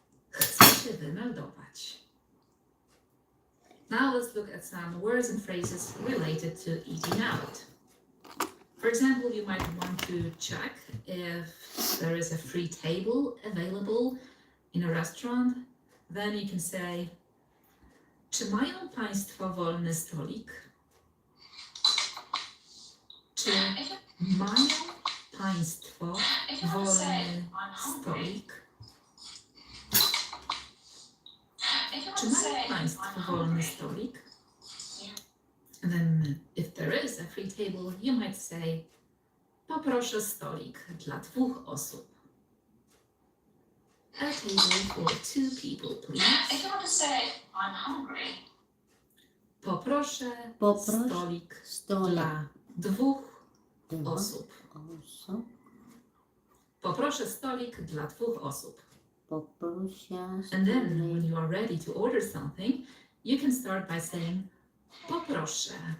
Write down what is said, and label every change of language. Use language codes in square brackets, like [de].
[pl] Chcę się wymeldować. [en] Now let's look at some words and phrases related to eating out. For example, you might want to check if there is a free table available in a restaurant. Then you can say, [pl] czy mają Państwo wolny stolik? Czy mają Państwo wolny stolik? Czy mają Państwo wolny stolik? [en] And then if there is a free table, you might say, [pl] poproszę stolik dla 2 osób. [en] A table for 2 people, please. If you want to say, I'm hungry, [pl] Poproszę Poproś stolik stolik dla 2 dla osób. osób. Poproszę stolik dla 2 osób. Poproszę [en] And then, when [pl] stolik. [en] you are ready to order something, you can start by saying, poproszę.